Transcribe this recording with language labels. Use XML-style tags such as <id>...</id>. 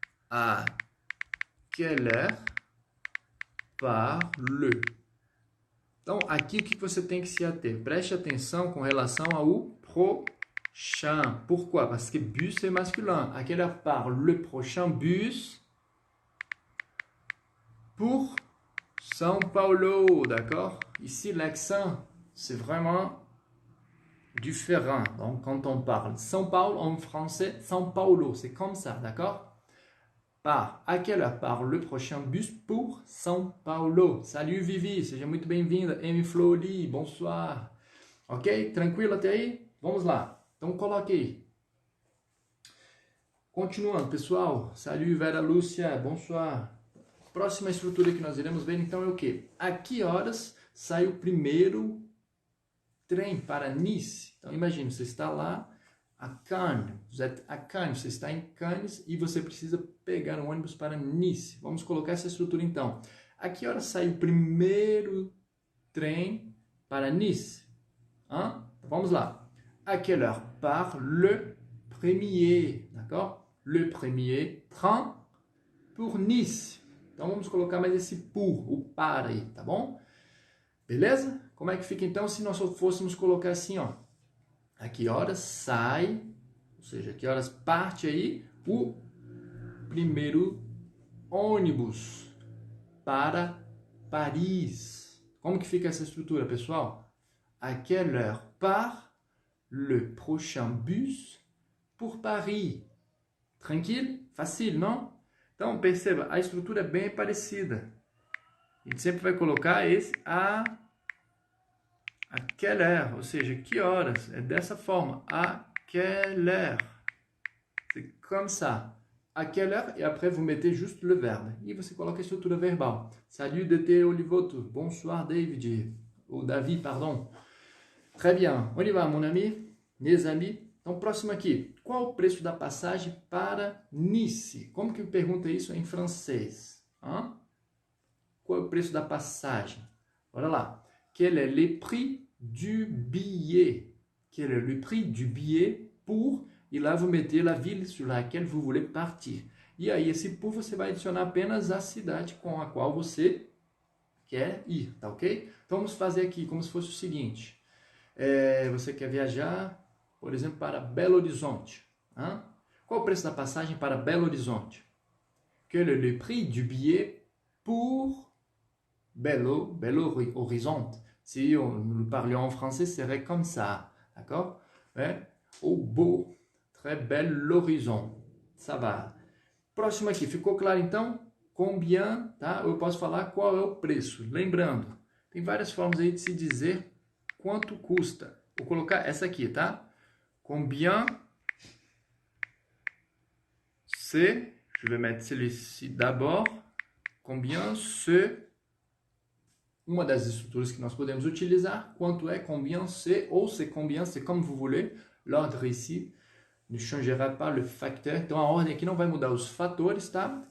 <fr>À quelle heure part le?</fr> <pt>Então, aqui o que você tem que se ater? Preste atenção com relação ao prochain.</pt> <fr>Pourquoi? Parce que bus é masculin. À quelle heure part le prochain bus pour São Paulo, d'accord? Ici, l'accent, c'est vraiment différent. Donc, quand on parle São Paulo en français, São Paulo, c'est comme ça, d'accord? Par, à quelle heure part le prochain bus pour São Paulo? Salut</fr> <pt>Vivi, seja muito bem-vinda. Amy Flori,</pt> <fr>bonsoir.</fr> <pt>Ok? Tranquilo até aí? Vamos lá. Então, coloque aí. Continuando, pessoal.</pt> <fr>Salut</fr> <pt>Vera Lúcia,</pt> <fr>bonsoir.</fr> <pt>Próxima estrutura que nós iremos ver, então, é o quê? A que horas sai o primeiro trem para Nice? Então, imagine, você está lá a Cannes, você está em Cannes e você precisa pegar um ônibus para Nice. Vamos colocar essa estrutura, então. A que horas sai o primeiro trem para Nice? Vamos lá.</pt> <fr>À quelle heure part le premier, d'accord? Le premier train pour Nice.</fr> <pt>Então vamos colocar mais esse pour, o para aí, tá bom? Beleza? Como é que fica então se nós fôssemos colocar assim, ó? A que horas sai, ou seja, a que horas parte aí o primeiro ônibus para Paris? Como que fica essa estrutura, pessoal?</pt> <fr>À quelle heure part le prochain bus pour Paris?</fr> <pt>Tranquilo? Facile, não? Então, perceba, a estrutura é bem parecida. A gente sempre vai colocar esse</pt> <fr>à quelle heure,</fr> <pt>ou seja, que horas. É dessa forma,</pt> <fr>à quelle heure. C'est comme ça. À quelle heure, et après vous mettez juste le verbe.</fr> <pt>E você coloca a estrutura verbal.</pt> <fr>Salut DT Olivoto. Bonsoir David. Ou David, pardon. Très bien. On y va, mon ami, mes amis.</fr> <pt>Então, próximo aqui. Qual o preço da passagem para Nice? Como que pergunta isso em francês? Qual é o preço da passagem? Bora lá.</pt> <fr>Quel est le prix du billet? Quel est le prix du billet pour...</fr> <pt>E lá</pt> <fr>vous mettez la ville sur laquelle vous voulez partir.</fr> <pt>E aí, esse pour, você vai adicionar apenas a cidade com a qual você quer ir, tá ok? Então, vamos fazer aqui como se fosse o seguinte. Você quer viajar, por exemplo, para Belo Horizonte. Qual o preço da passagem para Belo Horizonte?</pt> <fr>Quel est le prix du billet pour Belo Horizonte? Si nous parlions en français, ce serait comme ça, d'accord? Au beau, très bel horizon. Ça va.</fr> <pt>Próximo aqui, ficou claro então? Combien, tá? Eu posso falar qual é o preço. Lembrando, tem várias formas aí de se dizer quanto custa. Vou colocar essa aqui, tá?</pt> <fr>Combien c'est, je vais mettre celui-ci d'abord, combien c'est,</fr> <pt>uma das estruturas que nós podemos utilizar, quanto é</pt> <fr>combien c'est, ou c'est combien, c'est comme vous voulez, l'ordre ici ne changera pas le facteur,</fr> <pt>então a ordem aqui não vai mudar os fatores, tá?</pt>